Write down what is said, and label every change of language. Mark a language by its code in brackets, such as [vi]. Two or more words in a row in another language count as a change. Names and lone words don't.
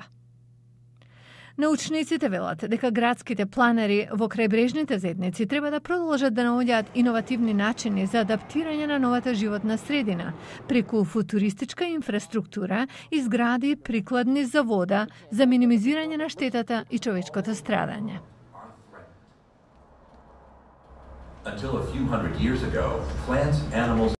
[mk] Научниците велат дека градските планери во крајбрежните заедници треба да продолжат да наоѓаат иновативни начини за адаптирање на новата животна средина, преку футуристичка инфраструктура и згради прикладни за вода, за минимизирање на штетата и човечкото страдање. [en] Until a few hundred years ago, plants, animals